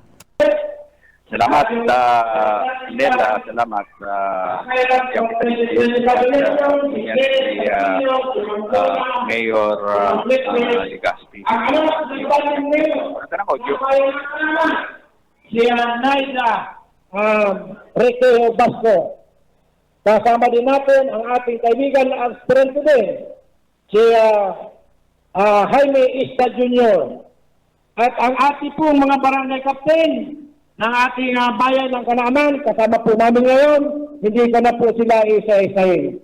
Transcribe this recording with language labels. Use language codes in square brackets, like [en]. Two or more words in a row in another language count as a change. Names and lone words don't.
[tl] Salamat Nela, salamat Mayor Legazpi. Si Naida Ricky Basco. Kasama din natin ang ating kaibigan na aspirante din, si Jaime Ista Jr. At ang ating pong mga barangay captain ng ating bayan ng Kanaman, kasama po namin ngayon, hindi ka na po sila isa-isahin.